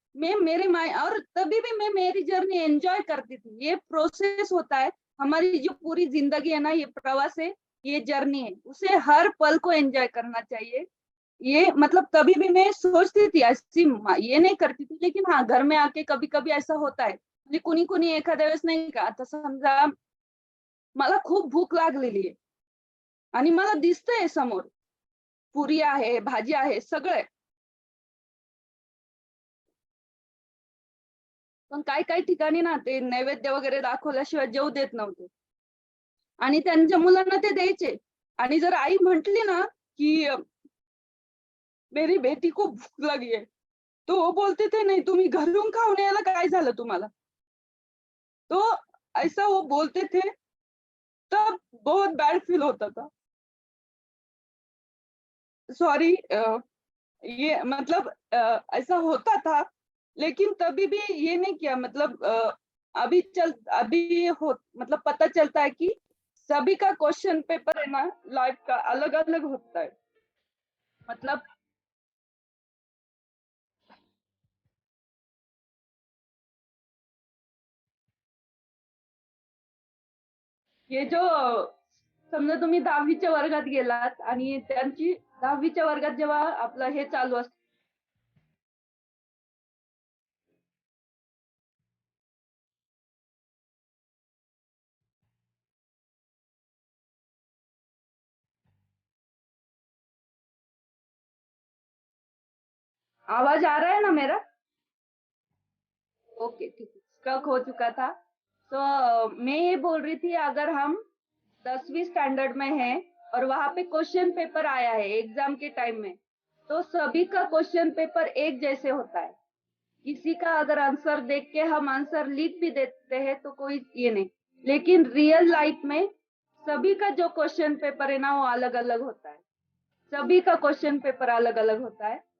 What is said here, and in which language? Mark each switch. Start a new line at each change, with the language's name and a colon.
Hindi: मैं मेरे माय और तभी भी मैं मेरी जर्नी एंजॉय करती थी। ये प्रोसेस होता है, हमारी जो पूरी जिंदगी है ना, ये प्रवास है, ये जर्नी है, उसे हर पल को एंजॉय करना चाहिए। ये मतलब कभी भी मैं सोचती थी ऐसी ये नहीं करती थी, लेकिन हाँ घर में आके कभी कभी ऐसा होता है।
Marathi: म्हणजे कुणी कुणी एखाद्या वेळेस नाही का, आता समजा मला खूप भूक लागलेली आहे आणि मला दिसतंय समोर पुरी आहे, भाजी आहे, सगळं आहे, पण काही काही ठिकाणी ना ते नैवेद्य वगैरे दाखवल्याशिवाय जेवू देत नव्हते आणि त्यांच्या मुलांना ते द्यायचे। आणि जर आई म्हंटली ना की
Hindi: मेरी बेटी को भूक लगी है, तो वो बोलते थे नहीं
Marathi: तुम्ही घरून खाऊन यायला काय झालं तुम्हाला।
Hindi: तो ऐसा वो बोलते थे, तब बहुत बैड फील होता था। सॉरी, ये मतलब ऐसा होता था, लेकिन तभी भी ये नहीं किया। मतलब अभी हो मतलब पता चलता है कि सभी का क्वेश्चन पेपर है ना लाइफ का अलग अलग होता है। मतलब ये जो
Marathi: समजा तुम्ही 10वीच्या वर्गात गेलात आणि त्यांची 10वीच्या वर्गात जेव्हा आपलं हे चालू असतं,
Hindi: आवाज आ रहा है ना मेरा? ओके ठीक है, स्टक हो चुका था। तो मैं ये बोल रही थी, अगर हम 10वीं स्टैंडर्ड में हैं और वहां पे क्वेश्चन पेपर आया है एग्जाम के टाइम में, तो सभी का क्वेश्चन पेपर एक जैसे होता है। किसी का अगर आंसर देख के हम आंसर लिख भी देते हैं तो कोई ये नहीं, लेकिन रियल लाइफ में सभी का जो क्वेश्चन पेपर है ना वो अलग अलग होता है, सभी का क्वेश्चन पेपर अलग अलग होता है।